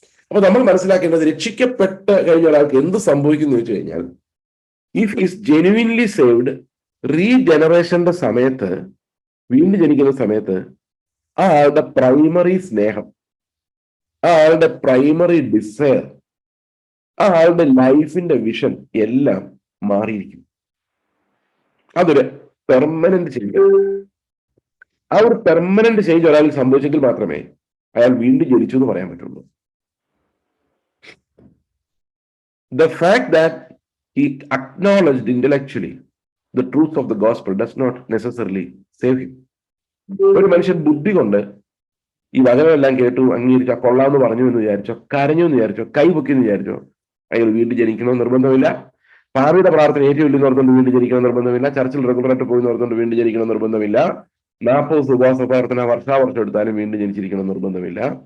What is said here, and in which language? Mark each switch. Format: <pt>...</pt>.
<ml>അപ്പൊ നമ്മൾ മനസ്സിലാക്കേണ്ടത്, രക്ഷിക്കപ്പെട്ട് കഴിഞ്ഞ ഒരാൾക്ക് എന്ത് സംഭവിക്കുന്നു വെച്ച് കഴിഞ്ഞാൽ,</ml> <en>if is genuinely saved,</en> <ml>റീജനറേഷന്റെ സമയത്ത്, വീണ്ടും ജനിക്കുന്ന സമയത്ത്, ആ ആളുടെ പ്രൈമറി സ്നേഹം, ആ ആളുടെ പ്രൈമറി ഡിസയർ, ആ ആളുടെ ലൈഫിന്റെ വിഷൻ എല്ലാം മാറിയിരിക്കും. അതൊരു പെർമനന്റ് ചേഞ്ച്. ആ ഒരു പെർമനന്റ് ചേഞ്ച് ഒരാൾ സംഭവിച്ചെങ്കിൽ മാത്രമേ അയാൾ വീണ്ടും ജനിച്ചു എന്ന് പറയാൻ പറ്റുള്ളൂ.</ml> <en>The fact that he acknowledged intellectually the truth of the gospel does not necessarily save him.</en> <ml>ഒരു മനുഷ്യൻ ബുദ്ധി കൊണ്ട് ഈ വചനമെല്ലാം കേട്ടു അംഗീകരിച്ചോ, കൊള്ളാമെന്ന് പറഞ്ഞു എന്ന് വിചാരിച്ചോ, കരഞ്ഞു എന്ന് വിചാരിച്ചോ, കൈപൊക്കി എന്ന് വിചാരിച്ചോ, അയാൾ വീണ്ടും ജനിക്കണമെന്ന് നിർബന്ധമില്ല. പാപിയുടെ പ്രാർത്ഥന ഏറ്റുചൊല്ലുന്ന ഓർത്തുകൊണ്ട് വീണ്ടും ജനിക്കണം നിർബന്ധമില്ല. ചർച്ചിൽ റെഗുലറായിട്ട് പോയി ഓർത്തുകൊണ്ട് വീണ്ടും ജനിക്കണം നിർബന്ധമില്ല. 40 ഉപവാസ പ്രാർത്ഥന വർഷാവർഷം എടുത്താലും വീണ്ടും ജനിച്ചിരിക്കണം നിർബന്ധമില്ല.</ml>